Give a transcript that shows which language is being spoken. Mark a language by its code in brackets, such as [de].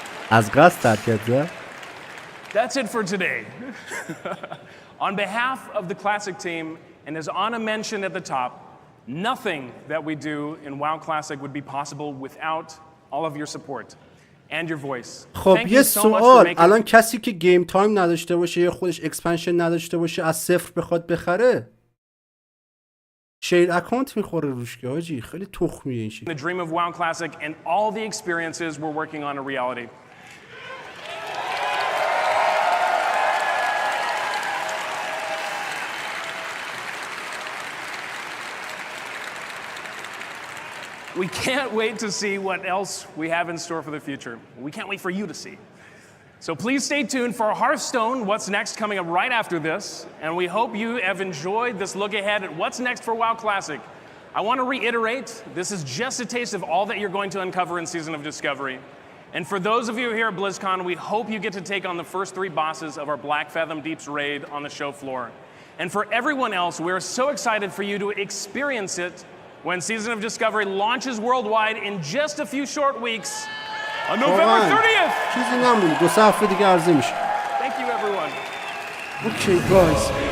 [fa] از قصد ترکت زد. [en] That's it for today. On behalf of the Classic team, and as Anna mentioned at the top, nothing that we do in WoW Classic would be possible without all of your support and your voice. [fa] خب یه سوال، الان کسی که گیم تایم نداشته باشه یا خودش اکسپنشن نداشته باشه از صفر بخواد بخره، شیر اکانت میخوره روش که آجی، خیلی تخمیه این شکل. [en] The dream of WoW Classic and all the experiences we're working on a reality. We can't wait to see what else we have in store for the future. We can't wait for you to see. So please stay tuned for Hearthstone, what's next coming up right after this. And we hope you have enjoyed this look ahead at what's next for WoW Classic. I want to reiterate, this is just a taste of all that you're going to uncover in Season of Discovery. And for those of you here at BlizzCon, we hope you get to take on the first 3 bosses of our Black Fathom Deeps raid on the show floor. And for everyone else, we're so excited for you to experience it when Season of Discovery launches worldwide in just a few short weeks on November 30th. [fa] چیزی نمونی، 2 هفته دیگه عرضه میشه. [en] Thank you everyone. Okay guys.